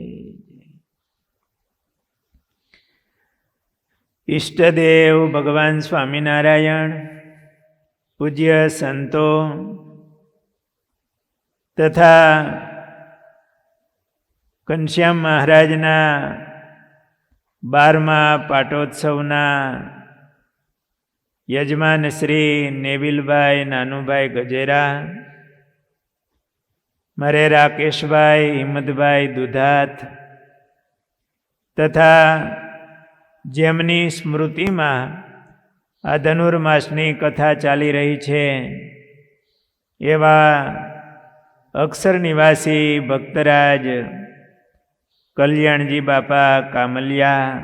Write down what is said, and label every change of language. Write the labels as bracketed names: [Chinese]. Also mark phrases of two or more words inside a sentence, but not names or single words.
[Gujarati] ઇષ્ટદેવ ભગવાન સ્વામિનારાયણ, પૂજ્ય સંતો તથા ઘનશ્યામ મહારાજના 12મા પાટોત્સવના યજમાન શ્રી નેવિલભાઈ નાનુભાઈ ગજેરા, મારે રાકેશભાઈ હિંમતભાઈ દુધાત તથા જેમની સ્મૃતિમાં આ ધનુર્માસની કથા ચાલી રહી છે એવા અક્ષર નિવાસી ભક્તરાજ કલ્યાણજી બાપા કામલિયા,